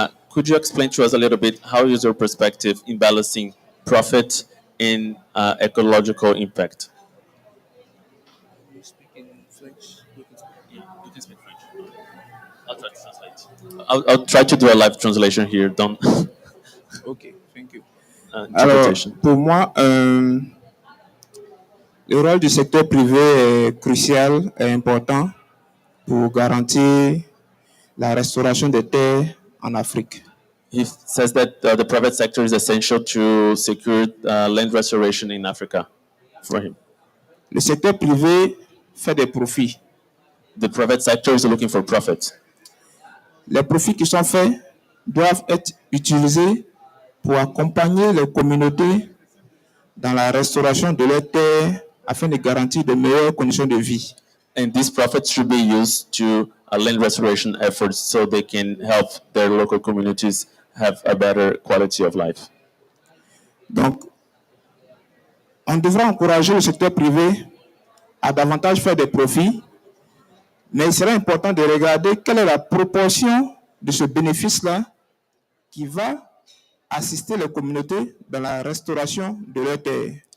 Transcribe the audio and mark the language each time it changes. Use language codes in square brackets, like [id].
[en] Could you explain to us a little bit how is your perspective in balancing profit and ecological impact? You speak in French. You can speak French. I'll try to translate. I'll try to do a live translation here. Don't Ok, thank you. Alors, interpretation. [fr] pour moi, le rôle du secteur privé est crucial et important pour garantir la restauration des terres en Afrique. [en] He says that the private sector is essential to secure land restoration in Africa for him. [fr] Le secteur privé fait des profits. [en] The private sector is looking for profit. [fr] Les profits qui sont faits doivent être utilisés pour accompagner les communautés dans la restauration de leurs terres afin de garantir de meilleures conditions de vie. [en] And these profits should be used to land restoration efforts so they can help their local communities have a better quality of life. [fr] Donc, on devrait encourager le secteur privé à davantage faire des profits, mais il serait important de regarder quelle est la proportion de ce bénéfice-là qui va assister les communautés dans la restauration de leurs terres.